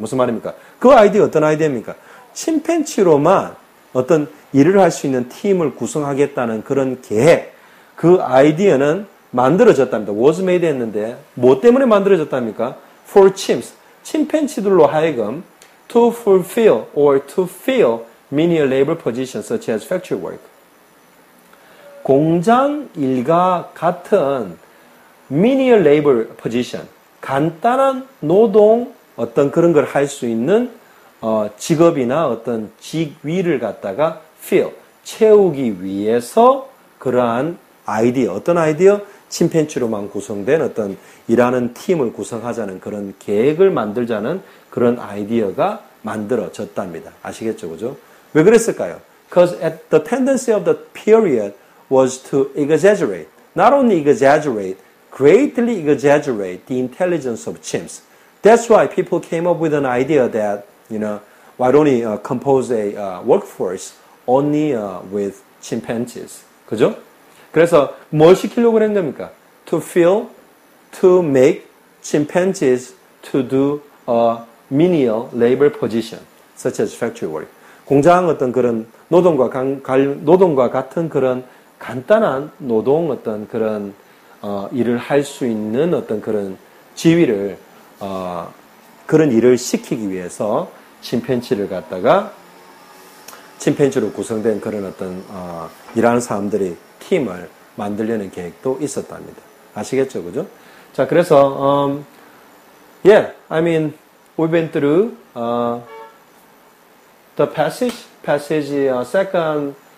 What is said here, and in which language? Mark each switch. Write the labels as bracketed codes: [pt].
[ko] 무슨 말입니까? 그 아이디어 어떤 아이디어입니까? 침팬지로만 어떤 일을 할 수 있는 팀을 구성하겠다는 그런 계획, 그 아이디어는 만들어졌답니다. was made 했는데 뭐 때문에 만들어졌답니까? [en] For chimps. [ko] 침팬지들로 하여금 [en] to fulfill or to fill menial labor positions such as factory work. [ko] 공장 일과 같은 [en] menial labor position, [ko] 간단한 노동 어떤 그런 걸 할 수 있는 직업이나 어떤 직위를 갖다가 fill, 채우기 위해서 그러한 아이디어, 어떤 아이디어? 침팬지로만 구성된 어떤 일하는 팀을 구성하자는 그런 계획을 만들자는 그런 아이디어가 만들어졌답니다. 아시겠죠? 그죠? 왜 그랬을까요? [en] Because the tendency of the period was to exaggerate, not only exaggerate, greatly exaggerate the intelligence of chimps. That's why people came up with an idea that, why don't we compose a workforce only with chimpanzees. [ko] 그죠? 그래서 뭘 시키려고 그런 겁니까? [en] To fill, to make chimpanzees to do a menial labor position, such as factory work. [ko] 공장 어떤 그런 노동과 같은 그런 간단한 노동 어떤 그런 일을 할 수 있는 어떤 그런 지위를 그런 일을 시키기 위해서 침팬지를 갖다가 침팬지로 구성된 그런 어떤 일하는 사람들이 팀을 만들려는 계획도 있었답니다. 아시겠죠, 그죠? 자, 그래서 [en] yeah, I mean, we've been through the passage. Second.